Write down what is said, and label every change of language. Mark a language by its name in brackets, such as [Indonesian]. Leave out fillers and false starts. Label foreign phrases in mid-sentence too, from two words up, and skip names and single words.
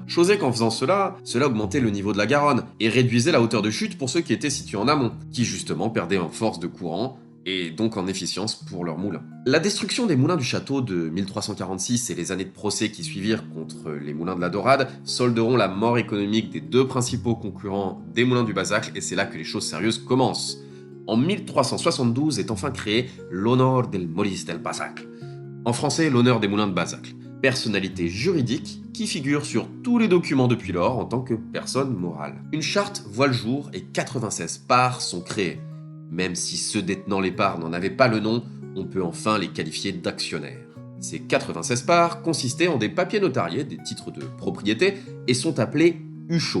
[French] Chose est qu'en faisant cela augmentait le niveau de la Garonne et réduisait la hauteur de chute pour ceux qui étaient situés en amont, qui justement perdaient en force de courant et donc en efficience pour leurs moulins. La destruction des moulins du château de 1346 et les années de procès qui suivirent contre les moulins de la Dorade solderont la mort économique des 2 principaux concurrents des moulins du Basacle et c'est là que les choses sérieuses commencent. En 1372 est enfin créé l'Honor del Molins del Basacle. En français, l'honneur des moulins de Basacle. Personnalité juridique qui figure sur tous les documents depuis lors en tant que personne morale. Une charte voit le jour et 96 parts sont créées. Même si ceux détenant les parts n'en avaient pas le nom, on peut enfin les qualifier d'actionnaires. Ces 96 parts consistaient en des papiers notariés, des titres de propriété, et sont appelés huchos.